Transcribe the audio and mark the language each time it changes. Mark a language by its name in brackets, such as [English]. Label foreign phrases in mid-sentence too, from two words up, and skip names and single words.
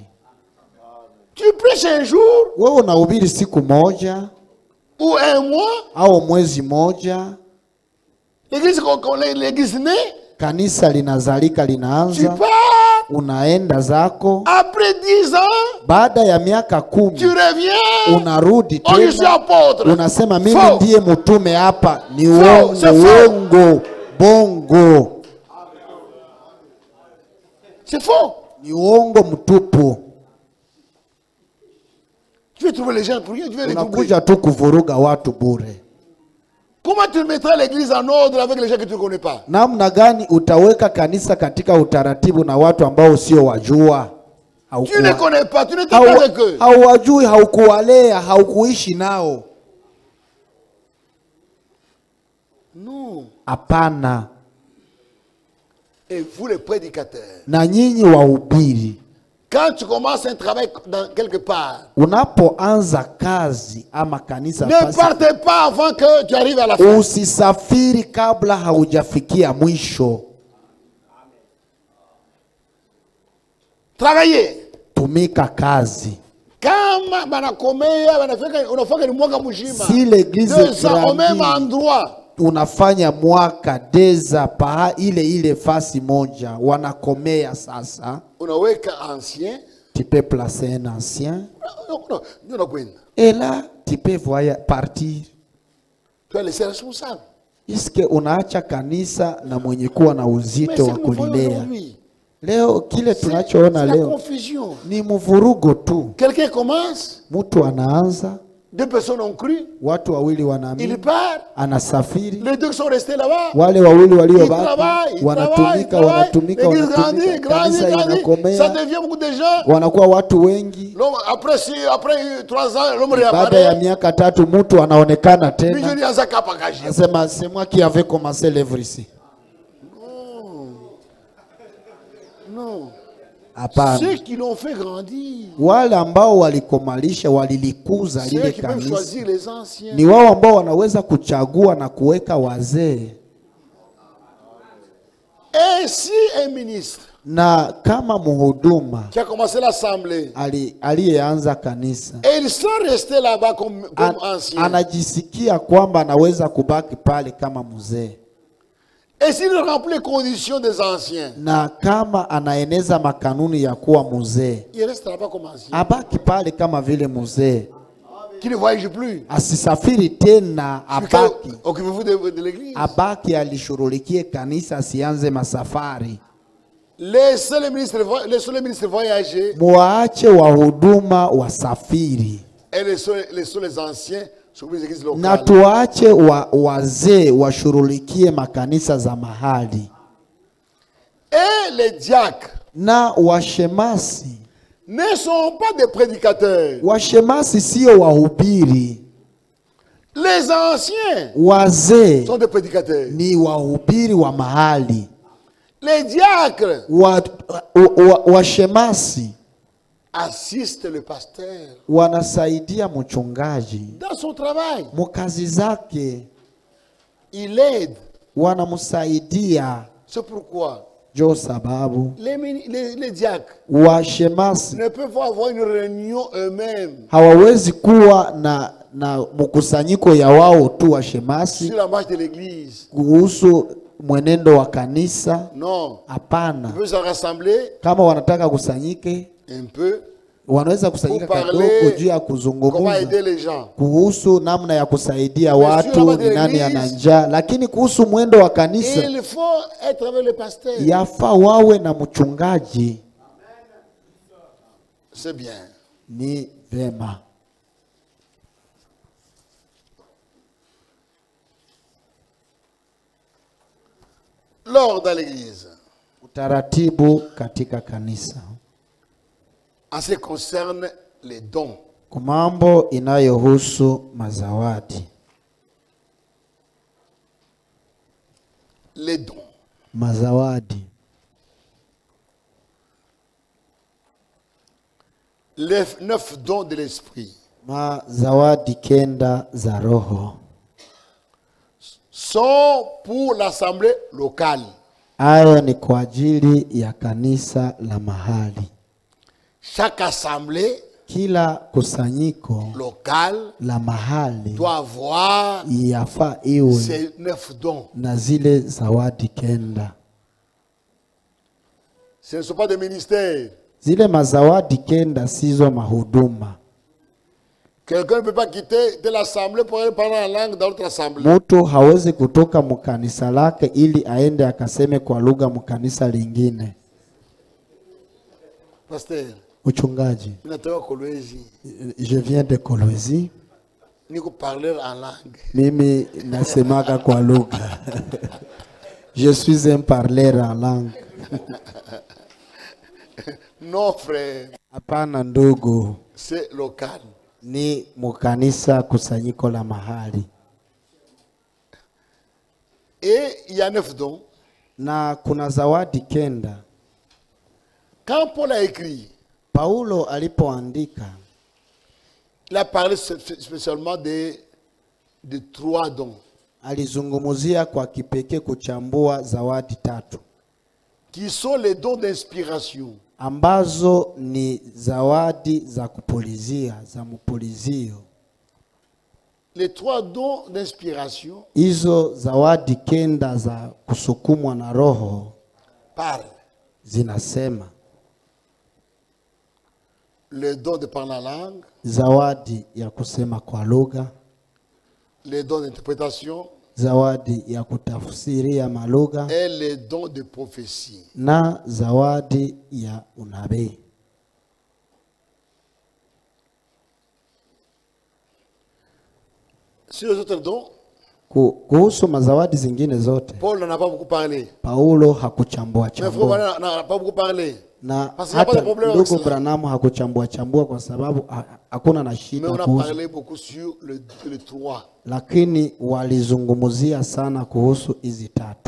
[French] Tu prêches un jour [Swahili] Wewe unahubiri siku moja [French] ou un mois, [Swahili] au mwezi moja, [French] l'église naît, [Swahili] kanisa linazalika [French] tu [Swahili] linaanza, [French] pars. [Swahili] unaenda zako. [French] Après 10 ans, [Swahili] Baada ya miaka [French] tu 10 reviens. [Swahili] unarudi [French] Oh, je suis [Swahili] tena [French] apôtre. [Swahili] unasema mimi [French] Faux. [Swahili] ndiye mtume hapa. Ni [French] Faux, [Swahili] uongo, [French] c'est faux. [Swahili] uongo, bongo, [French] C'est faux. [Swahili] ni uongo mtupu. [French] Tu veux trouver les gens pour rien, tu veux les troubler. [Swahili] Unakuja tu kuvuruga watu bure. [French] Comment tu mettras l'église en ordre avec les gens que tu ne connais pas? [Swahili] Namna gani utaweka kanisa katika utaratibu na watu ambao sio wajua? [French] Tu ne connais pas, tu n'étais pas avec eux. [Swahili] Hauwajui, haukuwalea, haukuishi nao. [French] Non. [Swahili] Hapana. [French] Et vous les prédicateurs, [Swahili] Na nyinyi wahubiri, [French] quand tu commences un travail dans quelque part, [Swahili] unapoanza kazi ama kanisa [French] ne [Swahili] fasi, [French] partez pas avant que tu arrives à la fin. [Swahili] usisafiri kabla haujafikia mwisho. [French] Travaillez. [Swahili] Tumika kazi. Kama banakomea unafanya ni mwaka mzima. [French] Si l'église 2 ans au même grandit, endroit. [Swahili] unafanya mwaka deza paha ile fasi moja, wanakomea sasa. Unaweka ancien. [French] Tu peux placer un ancien. Non. Et là, tu peux partir. Tu as laissé responsable. [Swahili] Iske unaacha kanisa na mwenye kuwa na uzito wa kulilea. Leo kile tunachoona leo confusion. Ni mvurugo tu. [French] Quelqu'un commence, [Swahili] Mtu anaanza, [French] 2 personnes ont cru, [Swahili] watu wawili [French] il [Swahili] wanaamini, [French] part, [Swahili] anasafiri, [French] les 2 sont restés là-bas. [Swahili] wale wawili [French] Il [Swahili] waliobaki [French] travaille, [Swahili] wanatumika, [French] l'église grandit, [Swahili] kanisa [French] ça [Swahili] inakomea, [French] devient beaucoup de gens. [Swahili] wanakuwa watu wengi. [French] Après 3 ans, l'homme [Swahili] Baada ya [French] réapparaît. [Swahili] miaka 3 mtu anaonekana tena, Milioni ya zaka pakaji. anasema [French] c'est moi qui avait commencé l'œuvre ici. Non. [Swahili] Hapana. [French] Ceux qui l'ont fait grandir, [Swahili] Wale ambao walikomalisha, walilikuza [French] ceux [Swahili] lile [French] qui peuvent [Swahili] kanisa, [French] choisir les anciens. [Swahili] ni wao ambao wanaweza kuchagua na kuweka wazee. [French] Et si un ministre [Swahili] Na kama mhuduma [French] qui a commencé l'assemblée, [Swahili] aliyeanza kanisa [French] et ils sont restés là-bas comme anciens, [Swahili] anajisikia kwamba anaweza kubaki pale kama mzee, [French] et s'il remplit les conditions des anciens, [Swahili] na kama anaeneza makanuni ya kuwa mzee, [French] il reste là-bas comme ancien. [Swahili] abaki pale kama vile mzee, [French] Qui ne voyage plus. [Swahili] asisafiri tena, abaki [French] Occupez-vous de l'église. [Swahili] abaki alishughulikie kanisa, asianze masafari. [French] Laissez les ministres voyager [Swahili] Muwaache wahuduma wasafiri, [French] et laissez les anciens s'occuper des églises [Swahili] na [French] locales. [Swahili] tuwaache wazee washughulikie makanisa za mahali. [French] Et les diacres [Swahili] Na washemasi, [French] ne sont pas des prédicateurs. [Swahili] washemasi sio wahubiri, [French] Les anciens [Swahili] wazee [French] sont des prédicateurs. [Swahili] ni wahubiri wa mahali. [French] Les diacres [Swahili] washemasi [French] assistent le pasteur [Swahili] wanasaidia mchungaji [French] dans son travail. [Swahili] mukazi zake, [French] Il aide. [Swahili] wanamsaidia. [French] C'est pourquoi [Swahili] Jo sababu [French] les diacres [Swahili] washemasi [French] ne peuvent pas avoir une réunion eux-mêmes [Swahili] hawawezi kuwa na mkusanyiko ya wao tu washemasi [French] sur la marche de l'église. [Swahili] kuhusu mwenendo wa kanisa. [French] Non. [Swahili] Hapana. [French] Ils peuvent se rassembler [Swahili] Kama wanataka kusanyike, [French] un peu [Swahili] wanaweza kusanyika [French] pour [Swahili] kadogo [French] parler [Swahili] juu ya [French] comment [Swahili] kuzungumza [French] aider les gens. [Swahili] kuhusu namna ya kusaidia [French] Mais [Swahili] watu, [French] sur la [Swahili] ni nani [French] église, [Swahili] ana njaa. Lakini kuhusu mwendo wa kanisa, [French] Il faut être avec le pasteur. [Swahili] yafaa wawe na mchungaji. [French] C'est bien. [Swahili] Ni vema. [French] L'ordre dans l'église, [Swahili] Utaratibu katika kanisa [French] en ce qui concerne les dons. [Swahili] kwa mambo inayohusu mazawadi. [French] Les dons. [Swahili] Mazawadi. [French] Les 9 dons de l'esprit [Swahili] Mazawadi kenda za roho [French] sont pour l'assemblée locale. [Swahili] hayo ni kwa ajili ya kanisa la mahali. [French] Chaque assemblée [Swahili] Kila kusanyiko [French] locale [Swahili] la mahali [French] doit avoir [Swahili] yafaa iwe [French] ces 9 dons. [Swahili] na zile zawadi kenda. [French] Ce ne sont pas des ministères. [Swahili] Zile mazawadi kenda sizo mahuduma. [French] Quelqu'un ne peut pas quitter de l'assemblée pour aller parler en langue dans l'autre assemblée. [Swahili] Mtu hawezi kutoka mkanisa lake ili aende akaseme kwa lugha mkanisa lingine. [French] Pasteur, [Swahili] Uchungaji, ninatoka Kolwezi. [French] je viens de Kolwezi. [Swahili] Niko [French] parler en langue. [Swahili] Mimi nasemaka kwa lugha. [French] Je suis un parleur en langue. Non, frère, [Swahili] Hapana ndugu, [French] c'est local. [Swahili] ni mkanisa kusanyiko la mahali. [French] Et il y a 9 dons. [Swahili] Na kuna zawadi kenda. [French] Quand Paul a écrit, [Swahili] Paulo alipoandika, [French] il a parlé spécialement de 3 dons. [Swahili] alizungumzia kwa kipekee kuchambua zawadi tatu [French] Qui sont les dons d'inspiration. [Swahili] ambazo ni zawadi za kupulizia, za mpulizio. [French] Les 3 dons d'inspiration [Swahili] Hizo zawadi kenda za kusukumwa na roho [French] parlent. [Swahili] zinasema: [French] Le don de parler la langue, [Swahili] zawadi ya kusema kwa lugha, [French] les dons d'interprétation [Swahili] zawadi ya kutafsiria malugha, [French] et les dons de prophétie. [Swahili] na zawadi ya unabii. [French] Sur les autres dons, [Swahili] Kuhusu mazawadi zingine zote [French] Paul n'en a pas beaucoup parlé. [Swahili] Paulo hakuchambua [French] Mais Frère [Swahili] chambua, [French] Branham n'en a pas beaucoup parlé. [Swahili] na [French] Parce qu'il n'y a pas de [Swahili] hata [French] problème avec [Swahili] ndugu [French] cela. [Swahili] Branham hakuchambua chambua kwa sababu hakuna na [French] Mais [Swahili] shida [French] on a [Swahili] kuhusu, [French] parlé beaucoup sur le 3. [Swahili] lakini walizungumzia sana kuhusu hizi tatu